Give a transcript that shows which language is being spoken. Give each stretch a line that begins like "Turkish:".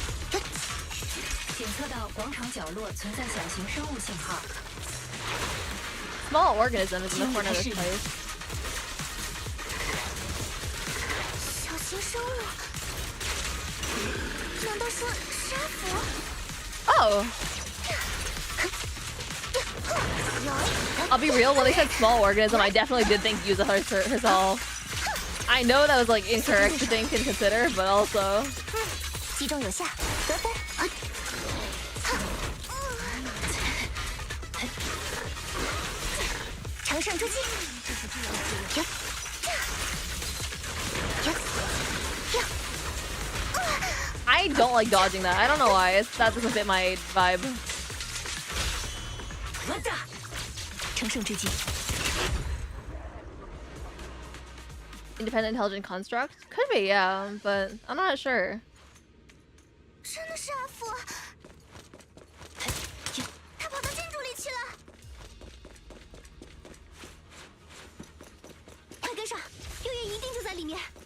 Chinese: 检测到广场角落存在小型生物信号。
English: Small organism is in the corner of this place.
Chinese: 小型生物？难道说沙弗？
English: Oh. I'll be real, when they said small organism, I definitely did think Yuza herself. I know that was like incorrect to think and consider, but also.
Chinese: 击中有效，得分。乘胜追击！
English: I don't like dodging that. I don't know why. That doesn't fit my vibe.
Chinese: 乘胜追击！
English: Independent intelligent construct? Could be, yeah, but I'm not sure.
Chinese: 真的是阿福，他跑到建筑里去了。快跟上，六爷一定就在里面。